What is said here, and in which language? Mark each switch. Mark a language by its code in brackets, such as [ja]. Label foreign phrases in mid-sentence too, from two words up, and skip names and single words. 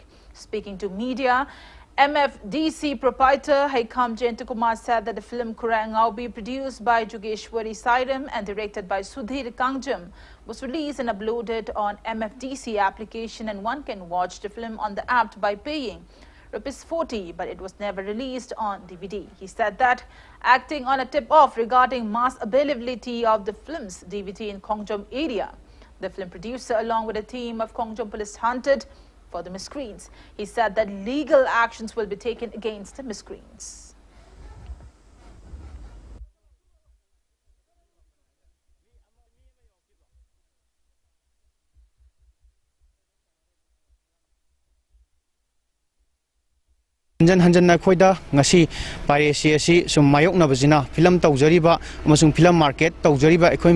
[en] Speaking to media, MFDC proprietor Haikam Jayantakumar said that the film Kurangaubi, produced by Jugeshwari Sairam and directed by Sudhir THANGJAM, was released and uploaded on MFDC application, and one can watch the film on the app by paying ₹40, but it was never released on DVD. He said that acting on a tip-off regarding mass availability of the film's DVD in Kongjom area, the film producer along with a team of Kongjom police hunted for the miscreants. He said that legal actions will be taken against the miscreants. [mni] Hanjan hanjan na khoida ngasi piracy asi sum mayok na bajina film tawjariba amasung [en] film market [mni] tawjariba ekhoi